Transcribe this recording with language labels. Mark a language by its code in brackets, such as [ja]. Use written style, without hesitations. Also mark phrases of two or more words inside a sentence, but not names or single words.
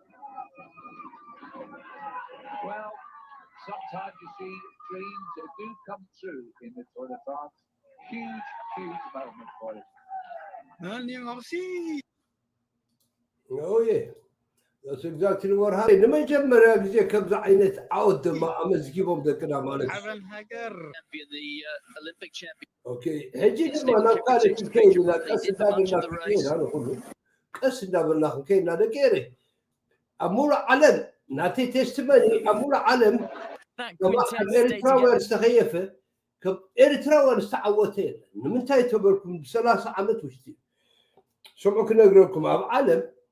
[en] Well, sometimes you see dreams do come true in the Tour de France. Huge, huge moment for it. Oh yeah, that's exactly what happened. [ti] ንመጀመርያ ግዜ ከምዚ ዓይነት ዓወት ድማ ኣመዝጊቦም ደቅና ማለት እዩ ኦኬ ሕጂ ድማ ናብ ካልእ ክንከይድ ኢና ቀስ እንዳበልና ክንከይድ ኣነ ኩሉ ቀስ እንዳበልና ክንከይድና ደቂረ ኣብ ሙሉእ ዓለም ናተይ ቴስትመኒ ኣብ ሙሉእ ዓለም ከም ኤርትራውያን ዝተኸየፈ ከም ኤርትራውያን ዝተዓወተ የለን ንምንታይ ተበልኩም ብ30 ዓመት ውሽጢ ስምዑ ክነግረኩም ኣብ ዓለም